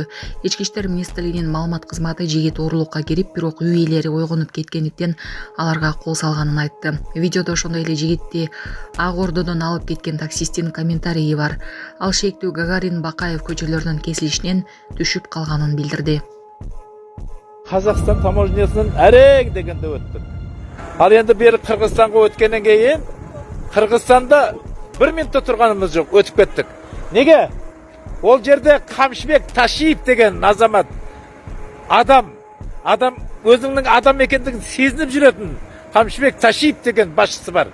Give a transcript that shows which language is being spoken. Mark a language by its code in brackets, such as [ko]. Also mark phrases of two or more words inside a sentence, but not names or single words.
[ky] Ички иштер министрлигинин маалымат кызматы жигит уурулукка кирип, бирок үй ээлери ойгонуп кеткендиктен аларга кол салганын айтты. Видеодо ошондой эле жигитти Ак Ордодон алып кеткен таксисттин комментарийи бар. Ал шектүү Гагарин, Бакаев көчөлөрүнүн кесилишинен түшүп калганын билдирди. [kk] Қазақстан таможнясынан әрең дегенде өттік. Ал енді бері Қырғызстанға өткеннен кейін Қырғызстанда 1 минутта тұрғанымыз жоқ, өтіп кеттік. Неге? Ол жерде Камчыбек Ташиев деген азамат адам өзінің адам екендігін сезініп жүретін Камчыбек Ташиев деген басшысы бар.